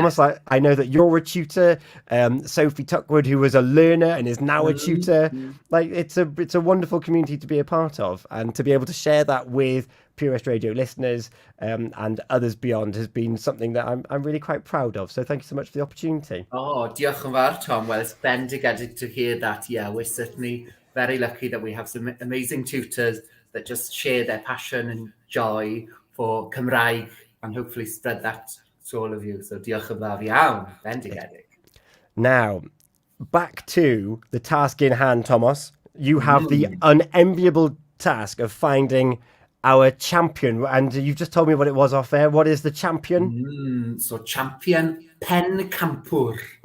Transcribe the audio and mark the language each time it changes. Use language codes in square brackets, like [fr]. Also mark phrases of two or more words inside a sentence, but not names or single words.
[en] Thomas, I know that you're a tutor. Sophie Tuckwood, who was a learner and is now a tutor. Like, it's a wonderful community to be a part of, and to be able to share that with Pure West Radio listeners and others beyond has been something that I'm really quite proud of. So thank you so much for the opportunity. [cy] Oh, diolch yn fawr, Tom. [en] Well, it's bendigedig to hear that. Yeah, we're certainly very lucky that we have some amazing tutors that just share their passion and joy for Cymraeg and hopefully spread that to all of you. [cy] So diolch yn fawr iawn, bendigedig. [en] Now, back to the task in hand, Tomos. You have the unenviable task of finding our champion, and you've just told me what it was off air. What is the champion? So champion Pencampwr.